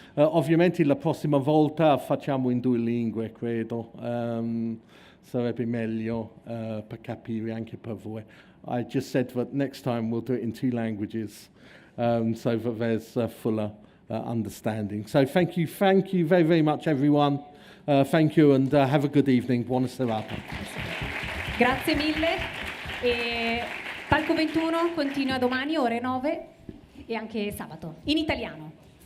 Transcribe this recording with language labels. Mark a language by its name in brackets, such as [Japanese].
[Italian] Ovviamente la prossima volta facciamo in 2 lingue, credo. Sarebbe meglio per capire anche per voi. [English] I just said that next time we'll do it in 2 languages, so that there's fuller understanding. So thank you very, very much, everyone. Thank you, and have a good evening. [Italian] Buona serata. Grazie mille. Palco 21 continua domani ore 9 e anche sabato in italiano.